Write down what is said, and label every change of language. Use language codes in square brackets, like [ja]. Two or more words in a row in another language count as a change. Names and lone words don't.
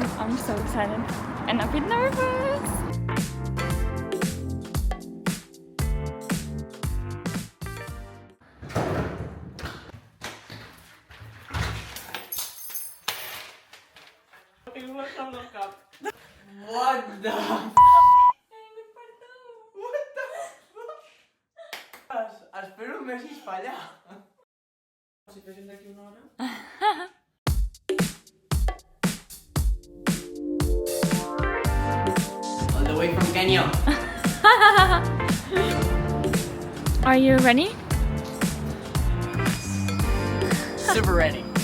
[en] I'm so excited and a bit nervous. What the? [ca] Espero me hagis fallat. Si féssim d'aquí una hora. [en] All the way from Kenya. Are you ready? Super ready.